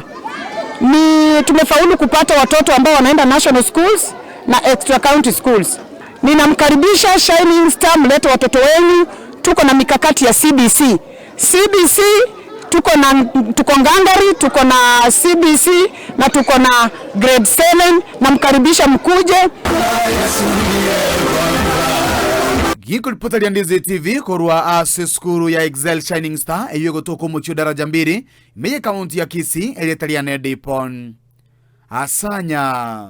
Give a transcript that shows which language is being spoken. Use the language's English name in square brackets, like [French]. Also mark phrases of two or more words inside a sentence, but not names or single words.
[Swahili] Tumefaulu kupata watoto ambao wanaenda National Schools na Extra County Schools. Ninamkaribisha Shining Star, mlete watoto wenu. Tuko na mikakati ya CBC tuko Ngangari, tuko na CBC na tuko na grade 7, na mkaribisha mkuje. [Gusii] Giko lipota liandizi TV korwa ase skuru ya Excel Shining Star eyo gotoko muchio daraja 2 meye kaunti ya Kisii eletaliane Dipon Asanya.